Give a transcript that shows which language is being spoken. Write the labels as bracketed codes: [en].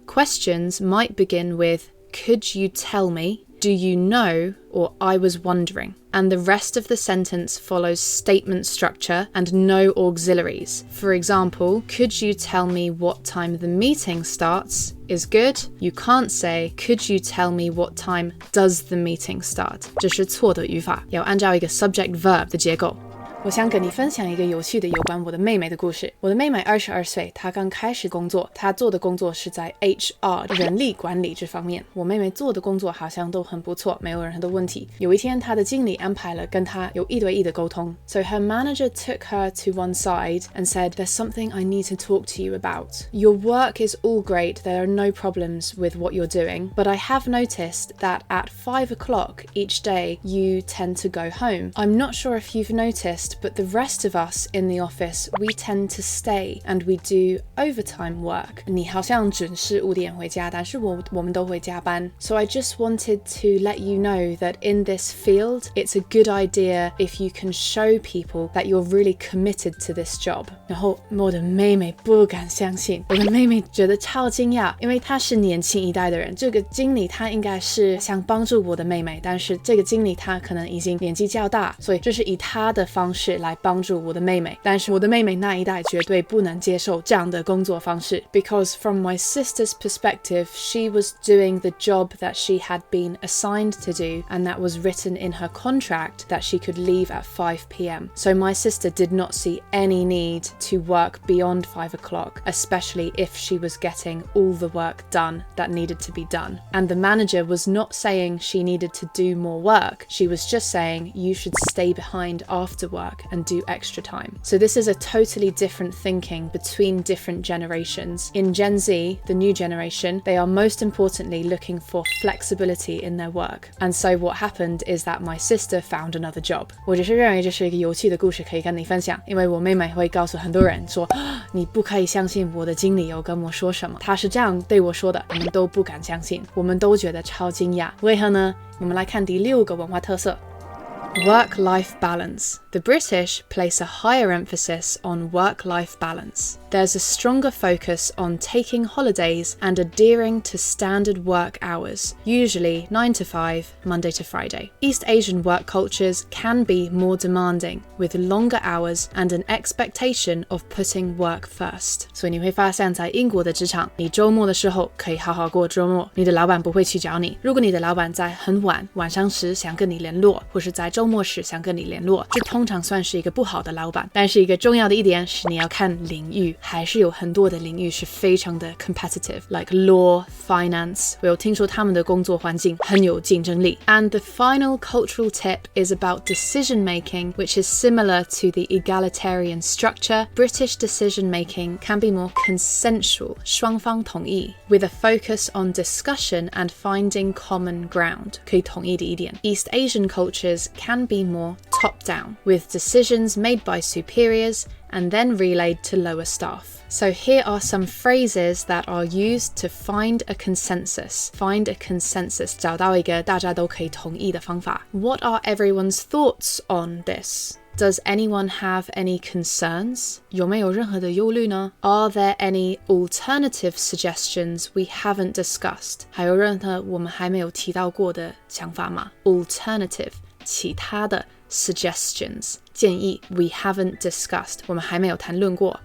[en] Questions might begin with could you tell me, do you know, or I was wondering, and the rest of the sentence follows statement structure and no auxiliaries. For example, could you tell me what time the meeting starts is good. You can't say, could you tell me what time does the meeting start? [zh] 这是错的语法，要按照一个 subject-verb 的结构。我想跟你分享一个有趣的有关我的妹妹的故事。我的妹妹22岁，她刚开始工作，她做的工作是在 HR 人力管理这方面。我妹妹做的工作好像都很不错，没有任何的问题。有一天，她的经理安排了跟她有1对1的沟通。 [en] So her manager took her to one side and said, "There's something I need to talk to you about. Your work is all great. There are no problems with what you're doing, but I have noticed that at 5 o'clock each day you tend to go home. I'm not sure if you've noticed." But the rest of us in the office, we tend to stay and we do overtime work. [zh] 你好像准时5点回家，但是我们都会加班。 [en] So I just wanted to let you know that in this field, it's a good idea if you can show people that you're really committed to this job. [zh] 然后我的妹妹不敢相信，我的妹妹觉得超惊讶，因为她是年轻一代的人。这个经理他应该是想帮助我的妹妹，但是这个经理他可能已经年纪较大，所以这是以他的方式来帮助我的妹妹，但是我的妹妹那一代绝对不能接受这样的工作方式。 [en] Because from my sister's perspective, she was doing the job that she had been assigned to do, and that was written in her contract that she could leave at 5 p.m. So my sister did not see any need to work beyond 5 o'clock, especially if she was getting all the work done that needed to be done. And the manager was not saying she needed to do more work. She was just saying you should stay behind after work work and do extra time. So this is a totally different thinking between different generations. In Gen Z, the new generation, they are most importantly looking for flexibility in their work. And so what happened is that my sister found another job. [zh] 我只是认为这是一个有趣的故事可以跟你分享，因为我妹妹会告诉很多人说，你不可以相信我的经理有跟我说什么，他是这样对我说的，我们都不敢相信，我们都觉得超惊讶。为何呢？我们来看第6个文化特色。 [en] Work-life balance. The British place a higher emphasis on work-life balance. There's a stronger focus on taking holidays and adhering to standard work hours, usually 9 to 5, Monday to Friday. East Asian work cultures can be more demanding, with longer hours and an expectation of putting work first. [zh] 所以你会发现在英国的职场，你周末的时候可以好好过周末，你的老板不会去找你。如果你的老板在很晚上时想跟你联络，或是在周末时想跟你联络，这通常算是一个不好的老板。但是一个重要的一点是你要看领域，还是有很多的领域是非常的 [en] competitive, like law, finance. [zh] 我有听说他们的工作环境很有竞争力。 [en] And the final cultural tip is about decision making, which is similar to the egalitarian structure. British decision making can be more consensual, [zh] 双方同意 [en] with a focus on discussion and finding common ground. [zh] 可以同意的一点。 [en] East Asian cultures can be more top-down, with decisions made by superiors and then relayed to lower staff. So here are some phrases that are used to find a consensus. Find a consensus, [zh] 找到一个大家都可以同意的方法。 [en] What are everyone's thoughts on this? Does anyone have any concerns? [zh] 有没有任何的忧虑呢？ [en] Are there any alternative suggestions we haven't discussed? [zh] 还有任何我们还没有提到过的想法吗？ [en] Alternative, [zh] 其他的 [en] suggestions, [zh] 建议 [en] we haven't discussed, [zh] 我们还没有谈论过。